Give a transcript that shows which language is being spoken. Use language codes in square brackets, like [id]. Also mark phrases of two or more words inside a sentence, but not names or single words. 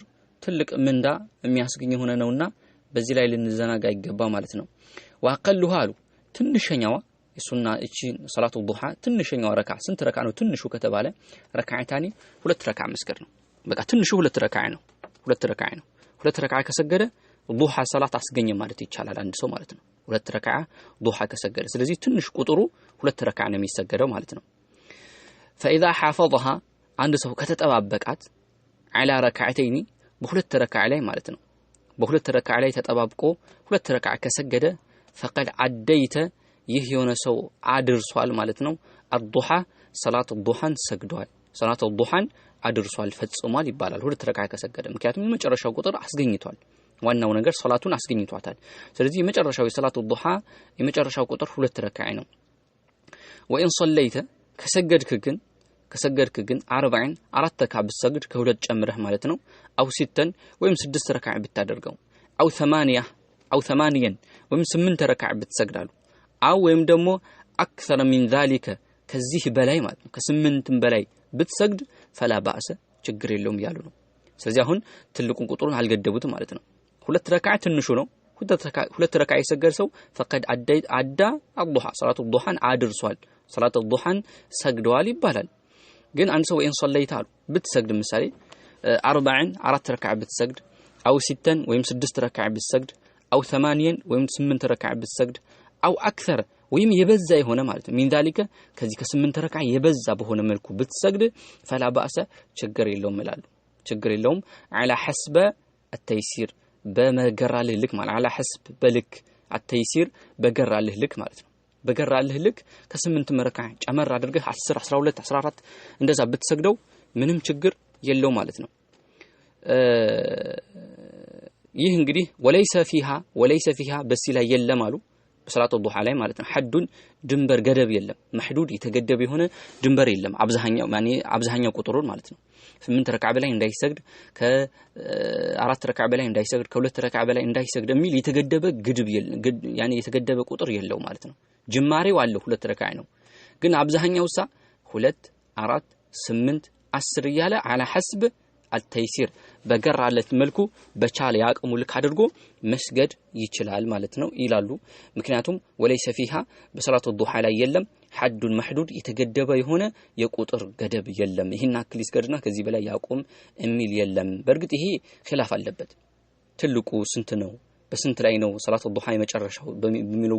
[am] ትልቅ ምንዳ የሚያስገኝ ሆነ ነውና በዚህ ላይ ልንዘናጋ ይገባ ማለት ነው ወአቀሉሃ አሉ ትንሽኛዋ የሱና እቺ ሰላቱ ዱሃ ትንሽኛዋ ረካ ስንት ረካ ነው ትንሹ ከተባለ ረካዓታኒ ሁለት ረካ መስገድ ነው በቃ ትንሹ ሁለት ረካ ነው ሁለት ረካ ከሰገደ ዱሃ ሰላት አስገኘ ማለት ይቻላል አንድ ሰው ማለት ነው ሁለት ረካ ዱሃ ከሰገደ ስለዚህ ትንሽ ቁጥሩ ሁለት ረካ ነው የሚሰገደው ማለት ነው [ar] فاذا حافظها [am] አንድ ሰው ከተጠባበቃት [ar] على ركعتين [am] በሁለት ረካ ላይ ማለት ነው በሁለት ረካ ላይ ተጠባብቆ ሁለት ረካ ከሰገደ [ar] فقد عديت [am] ይህ የሆነ ሰው አድርሷል ማለት ነው [ar] الضحى صلاه الضحى [am] ሰግዷል [ar] صلاه الضحى [am] አድርሷል ፈጽሟል ይባላል ሁለት ረካ ከሰገደ ምክንያቱም የመጨረሻው ቁጥር አስገኝቷል ዋናው ነገር ሶላቱን አስገኝቷታል ስለዚህ የመጨረሻው የሶላቱ ዱሃ የመጨረሻው ቁጥር ሁለት ረካ ነው [ar] وإن صليت [am] ከሰገድክ ግን 40 አራት ረካ ብትሰግድ ከሁለት ጨምረህ ማለት ነው አው 6 ወይም 6 ረካ ብታደርገው አው 8 ወይም 8 ረካ ብትሰግዳሉ አው ወይም ደግሞ [ar] أكثر من ذلك [am] ከዚህ በላይ ማለት ነው ከ8 በላይ ብትሰግድ [ar] فلا باس [am] ችግር የለውም ያሉ ነው ስለዚህ አሁን ትልቁን ቁጥሩን አልገደቡትም ማለት ነው ሁለት ረካ ትንሹ ነው ሁለት ረካ የሰገደ ሰው [ar] فقد عدى الضحى صلاه الضحى [am] አድርሷል [ar] صلاه الضحى [am] ሰግደዋል ይባላል ግን አንድ ሰው [ar] وإن صليت [am] አሉ ብትሰግድ ምሳሌ 40 አራት ረካ ብትሰግድ አው 6 ወይም 6 ረካ ብትሰግድ አው 8 ወይም 8 ረካ ብትሰግድ አው አክثر ወይም የበዛ የሆነ ማለት ነው [ar] من ذلك [am] ከዚህ ከ8 ረካ የበዛ በሆነ መልኩ ብትሰግድ [ar] فلا باس [am] ችግር የለውም ይላሉ ችግር የለውም [ar] على حسب التيسير [am] በመገራልህ ልክ ማለት [ar] على حسب [am] በልክ التيسير በገራልህ ልክ ማለት ነው በገራልህ ልክ ከ8 መረካ ጨመር አድርገህ 10 12 14 እንደዛ ብትሰግደው ምንም ችግር የለው ማለት ነው ይህ እንግዲህ [ar] وليس فيها [am] በሲ ላይ የለም አሉ በሰላቱ ዱሃ ላይ ማለት ነው ሐዱን ድንበር ገደብ የለም محدود የተገደበ የሆነ ድንበር የለም አብዛኛው ቁጥሩን ማለት ነው 8 ረካ በላይ እንዳይሰግድ ከ4 ረካ በላይ እንዳይሰግድ ከ2 ረካ በላይ እንዳይሰግድ የሚል የተገደበ ግድብ የለም የተገደበ ቁጥር የለው ማለት ነው ጅማሬው አለ 2 ረካ ነው ግን አብዛኛው 2 4 8 10 እያለ [ar] على حسب التيسير [am] በገራለት መልኩ በቻለ ያቀሙ ልክ አድርጎ መስገድ ይችላል ማለት ነው ይላሉ ምክንያቱም [ar] وليس فيها [am] በሰላቱ ዱሃ ላይ የለም [ar] حد محدود [am] የተገደበ የሆነ የቁጥር ገደብ የለም ይሄን አክል ይስገድና ከዚህ በላይ ያቆም የሚል የለም በርግጥ ይሄ ኺላፍ አለበት ትልቁ ስንት ነው በስንት ላይ ነው ሰላቱ ዱሃ የመጨረሻው በሚለው